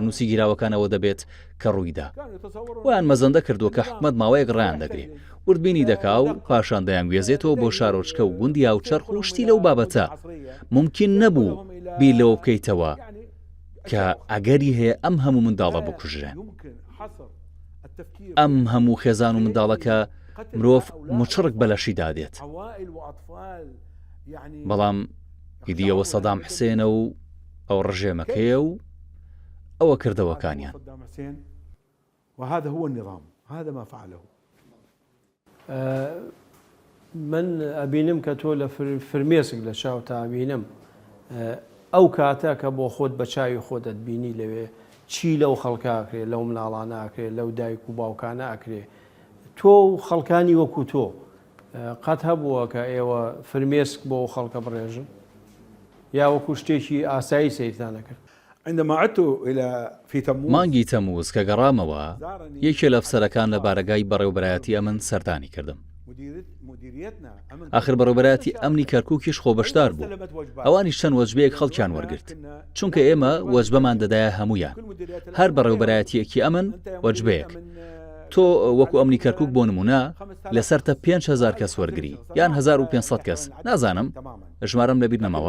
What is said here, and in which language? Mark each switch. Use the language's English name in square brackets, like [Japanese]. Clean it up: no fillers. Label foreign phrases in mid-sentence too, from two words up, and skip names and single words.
[Central Kurdish] نووسی گیراوەکانەوە دەبێت کە ڕوویدا ویان مەزەندە کردووە کە حکومەت ماوەیەک ڕیان دەگرێ وردبینی دەکا و پاشان دەیانگوێزێتەوە بۆ شارۆچکە و گوندی و چەرخ و شتی لەو بابەتە ممکن نەبوو بیر لەوە بکەیتەوە کە ئەگەری هەیە ئەم هەموو منداڵە بکوژرێن ئەم هەموو خێزان و منداڵەکە مرۆڤ مچڕک بەلەشی دادێت بەڵام ئیدیەوە سەدام حسێنە و ئەو ڕژێمەکەیە و ئەوە کردەوەکانیان [Arabic] وهذا هو النظام هذا ما فعله [Central Kurdish] من ئەبینم کە تۆ لە فرمێسک لە چاو تا ئەبینم ئەو کاتە کە بۆ خۆت بە چاوی خۆت دەتبینی لەوێ چی لەو خەڵکاکرێ لەو مناڵانە ئاکرێ لەو دایک و باوکانە ئاکرێ تۆ و خەڵکانی وەکو تۆ قەت هەبووە کە ئێوە فرمێسک بۆ خەڵکە بڕێژن یا وەکو شتێکی ئاسایی سەیرتانە کرد [Arabic] عندما عدت إلى في تموز [Central Kurdish] مانگی تەمووز کە گەڕامەوە یەکێ لە ئەفسەرەکان لە بارگای بەڕێوەبەرایەتی ئەمن سەردانی کردم. آخر بەڕێوەبەرایەتی ئەمنی کەرکووکیش خۆبەشدار بوو. ئەوانیش چەند وەجبەیەک خەڵکیان وەرگرت، چونکە ئێمە وەجبەمان دەدایە هەمویان. هەر بەڕێوەبەرایەتیەکی ئەمن وەجبەیەک. تۆ وەکو ئەمنی کەرکووک بۆ نمونە لەسەرتە 5,000 کەس وەرگری یان 1500 کەس نازانم ژمارەم لەبیر نەماوە.